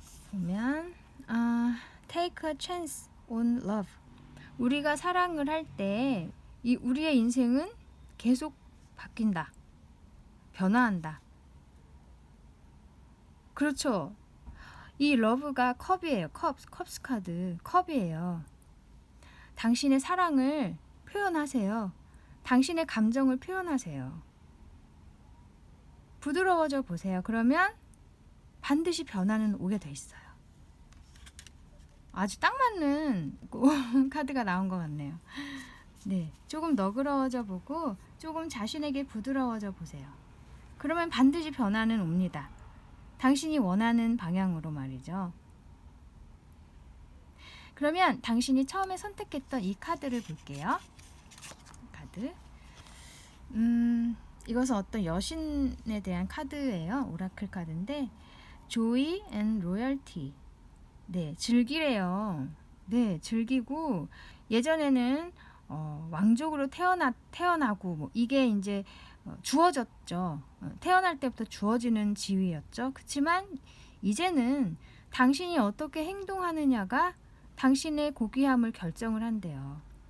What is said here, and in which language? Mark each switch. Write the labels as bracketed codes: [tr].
[en] 보면 take a chance on love. [ko] 우리가 사랑을 할 때 우리의 인생은 계속 바뀐다. 변화한다. 그렇죠. 이 러브가 컵이에요. 컵스 카드. 컵이에요. 당신의 사랑을 표현하세요. 당신의 감정을 표현하세요. 부드러워져 보세요. 그러면 반드시 변화는 오게 돼 있어요. 아주 딱 맞는 카드가 나온 것 같네요. 네, 조금 너그러워져 보고 조금 자신에게 부드러워져 보세요. 그러면 반드시 변화는 옵니다. 당신이 원하는 방향으로 말이죠. 그러면 당신이 처음에 선택했던 이 카드를 볼게요. 카드. 이것은 어떤 여신에 대한 카드예요. 오라클 카드인데 Joy and Royalty. 네, 즐기래요. 네, 즐기고, 예전에는 왕족으로 태어나고 뭐 이게 이제 주어졌죠. 태어날 때부터 주어지는 지위였죠. 그렇지만 이제는 당신이 어떻게 행동하느냐가 당신의 고귀함을 결정을 한대요.